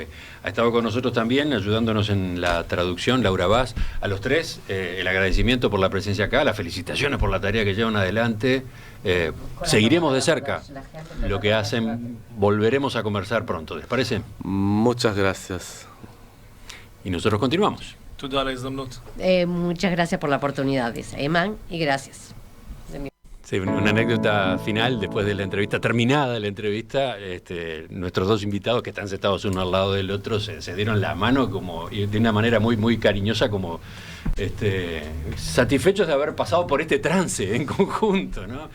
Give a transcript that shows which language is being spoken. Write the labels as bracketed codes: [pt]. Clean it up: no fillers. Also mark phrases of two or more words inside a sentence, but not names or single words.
[es] Ha estado con nosotros también ayudándonos en la traducción Laura Vaz. A los tres el agradecimiento por la presencia acá, las felicitaciones por la tarea que llevan adelante. Seguiremos de cerca lo que hacen, volveremos a conversar pronto, ¿les parece? Muchas gracias. Y nosotros continuamos. [he] תודה על ההזדמנות. [es] Muchas gracias por la oportunidad, dice Ayman, y gracias. Sí, una anécdota final, después de la entrevista, terminada la entrevista, nuestros dos invitados que están sentados uno al lado del otro se dieron la mano como, y de una manera muy, muy cariñosa, como satisfechos de haber pasado por este trance en conjunto, ¿no?